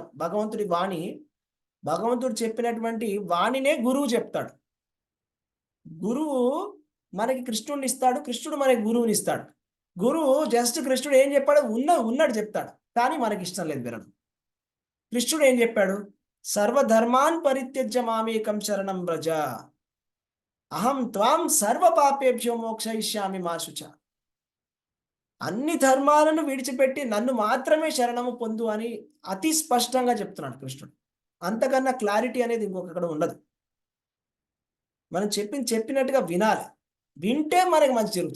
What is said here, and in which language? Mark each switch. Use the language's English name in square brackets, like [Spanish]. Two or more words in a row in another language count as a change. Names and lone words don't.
[Telugu] భగవంతుడి వాణి, భగవంతుడు చెప్పినటువంటి వాణినే గురువు చెప్తాడు. గురువు మనకి కృష్ణుడిని ఇస్తాడు, కృష్ణుడు మనకి గురువుని ఇస్తాడు. గురువు జస్ట్ కృష్ణుడు ఏం చెప్పాడు ఉన్నట్టు చెప్తాడు, కానీ మనకి ఇష్టం లేదు వినడం. కృష్ణుడు ఏం చెప్పాడు? [Sanskrit] सर्वधर्मान् परित्यज्य मामेकं शरणं व्रज अहं त्वां सर्व पापेभ्यो मोक्षयिष्यामि मा शुच. [Telugu] అన్ని ధర్మాలను విడిచిపెట్టి నన్ను మాత్రమే శరణము పొందు అని అతి స్పష్టంగా చెప్తున్నాడు కృష్ణుడు. అంతకన్నా క్లారిటీ అనేది ఇంకొకక్కడ ఉండదు. మనం చెప్పినట్టుగా వినాలి. వింటే మనకి మంచి జరుగుతుంది.